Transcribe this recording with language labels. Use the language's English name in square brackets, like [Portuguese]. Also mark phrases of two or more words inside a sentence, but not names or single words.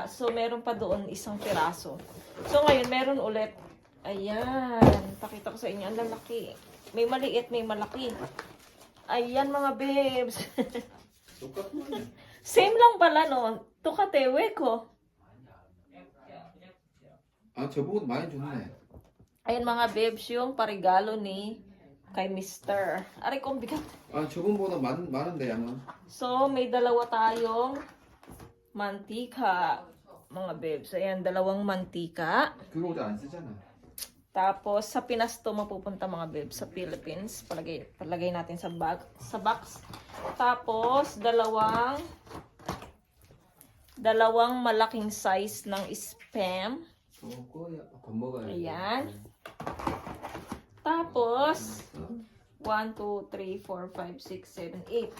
[Filipino] So, meron pa doon isang piraso. So, ngayon, meron ulit. Ayan. Pakita ko sa inyo. Ang lalaki. May maliit, may malaki. Ayan mga babes. Same lang pala no. Tukatewe ko. [Korean] 저보고도 많이 줬네. [Filipino] Ayan mga babes yung parigalo ni kay Mister. Aray kong bigat. [Korean] 저번보다 많은데 양은. [Filipino] So may dalawa tayong mantika. Mga babes. Ayan, dalawang mantika. [Korean] 그거 어제 안 쓰잖아. [Filipino] Tapos, sa Pinas to mapupunta mga babes, sa Philippines. Palagay natin sa box. Tapos, dalawang malaking size ng spam. Ayan. Tapos, 1, 2, 3, 4, 5, 6, 7, 8.